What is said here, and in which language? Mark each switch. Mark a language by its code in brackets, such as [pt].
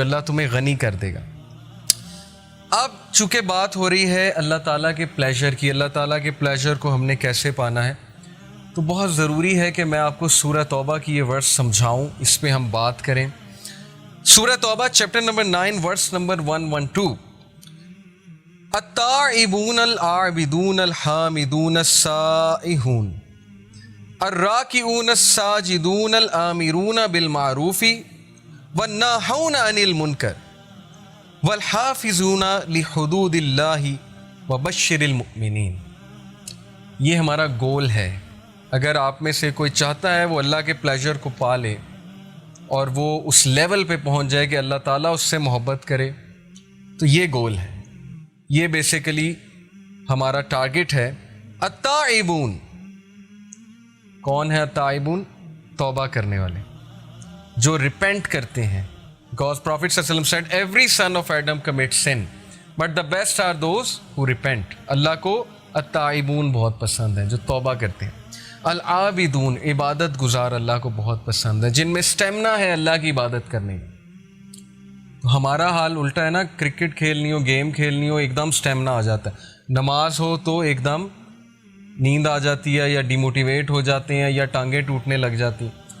[ur] اللہ تمہیں غنی کر دے گا. اب چونکہ بات ہو رہی ہے اللہ تعالیٰ کے پلیجر کی, اللہ تعالیٰ کے پلیجر کو ہم نے کیسے پانا ہے, تو بہت ضروری ہے کہ میں آپ کو سورہ توبہ کی یہ ورس سمجھاؤں, اس پہ ہم بات کریں. سورہ توبہ چیپٹر نمبر 9 ورس نمبر 112. [ar] التائبون العابدون الحامدون السائحون الراکعون الساجدون الآمرون بالمعروف والناہون عن المنکر والحافظون لحدود اللہ وبشر المؤمنین. [ur] یہ ہمارا گول ہے. اگر آپ میں سے کوئی چاہتا ہے وہ اللہ کے پلیجر کو پا لے اور وہ اس لیول پہ پہنچ جائے کہ اللہ تعالیٰ اس سے محبت کرے, تو یہ گول ہے, یہ بیسیکلی ہمارا ٹارگٹ ہے. التائبون, کون ہے التائبون؟ توبہ کرنے والے, جو ریپینٹ کرتے ہیں. [en] Because Prophet ﷺ said every son of Adam commits sin but the best are those who repent. [ur] اللہ کو التائبون بہت پسند ہے, جو توبہ کرتے ہیں. العابدون, عبادت گزار اللہ کو بہت پسند ہے, جن میں سٹیمنا ہے اللہ کی عبادت کرنے میں. تو ہمارا حال الٹا ہے نا, کرکٹ کھیلنی ہو, گیم کھیلنی ہو, ایک دم سٹیمنا آ جاتا ہے. نماز ہو تو ایک دم نیند آ جاتی ہے, یا ڈیموٹیویٹ ہو جاتے ہیں, یا ٹانگیں ٹوٹنے لگ جاتی ہیں.